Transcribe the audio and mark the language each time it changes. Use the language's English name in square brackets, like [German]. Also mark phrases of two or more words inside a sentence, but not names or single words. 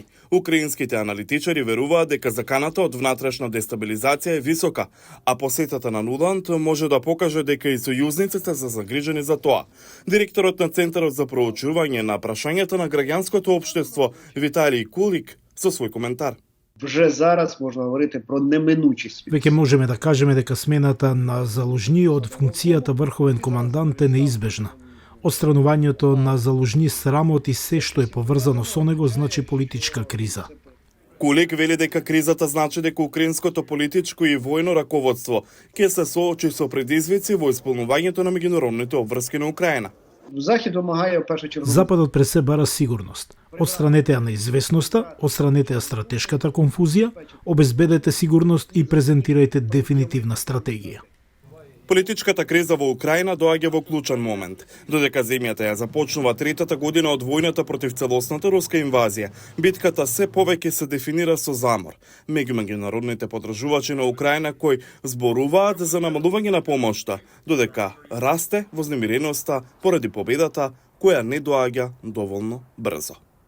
[Macedonian] Украинските аналитичари веруваат дека заканата од внатрешна дестабилизација е висока, а посетата на Нуланд може да покаже дека и сојузниците се загрижени за тоа. Директорот на Центарот за проучување на прашањата на граѓанското општество Виталий Кулик со свој коментар. [Ukrainian] Вже зараз можна говорити про неминучі світ. [Macedonian] Веќе можеме да кажеме дека смената на Залужњи од функцијата врховен командант е неизбежна. Отстранувањето на Залужњи срамот и се што е поврзано со него значи политичка криза. Кулик вели дека кризата значи дека украинското политичко и војно раководство ќе се соочи со предизвици во исполнувањето на меѓународните обврски на Украина. [Ukrainian] Захід вимагає в першу чергу [Macedonian] Западот пред се бара сигурност. Отстранете ја неизвестноста, отстранете ја стратешката конфузија, обезбедете сигурност и презентирајте дефинитивна стратегија. Политичката криза во Украина доаѓа во клучен момент. Додека земјата ја започнува третата година од војната против целосната руска инвазија, битката се повеќе се дефинира со замор меѓу меѓународните поддржувачи на Украина кои зборуваат за намалување на помошта, додека расте вознемиреноста поради победата која не доаѓа доволно брзо.